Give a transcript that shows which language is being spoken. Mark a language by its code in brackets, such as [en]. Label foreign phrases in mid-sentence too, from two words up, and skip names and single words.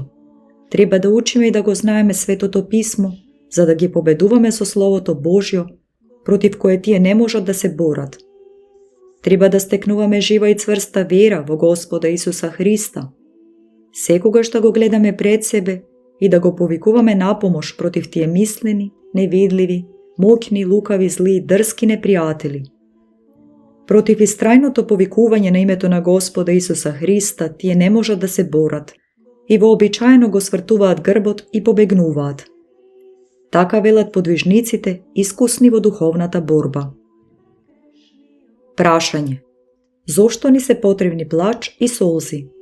[mk] Треба да учиме и да го знаеме Светото Писмо, за да ги победуваме со Словото Божјо, против кое тие не можат да се борат. Треба да стекнуваме жива и цврста вера во Господа Исуса Христа. Секогаш да го гледаме пред себе и да го повикуваме на помош против тие мислени, невидливи, моќни, лукави, зли, дрски непријатели. Против истрајното повикување на името на Господа Исуса Христа тие не можат да се борат и вообичаено го свртуваат грбот и побегнуваат. Така велат подвижниците, искусни во духовната борба. Прашање. Зошто ни се потребни плач и солзи?